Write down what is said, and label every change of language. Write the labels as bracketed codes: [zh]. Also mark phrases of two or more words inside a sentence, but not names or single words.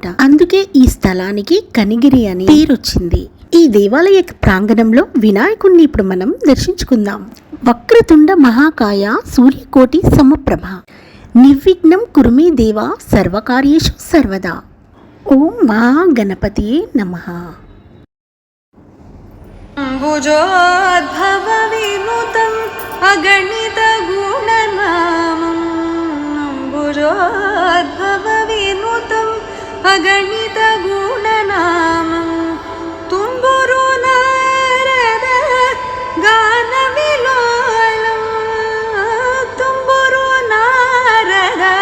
[te] అందుకే ఈ స్థలానికి కనిగిరి అని పేరొచ్చింది. ఈ దేవాలయ ప్రాంగణంలో వినాయకుణ్ణి ఇప్పుడు మనం దర్శించుకుందాం. [sa] వక్రతుండ మహాకాయ సూర్యకోటి సమప్రభ, నిర్విఘ్నం కురుమే దేవా సర్వకార్యేషు సర్వదా. ఓం మహాగణపతియే నమః. अम्बुजोद्भवविनुतम् अगणितगुणनामम्, अम्बुजोद्भवविनुतम् अगणितगुणनामम्, तुम्बुरु नारद गानविलोलम्, तुम्बुरु नारद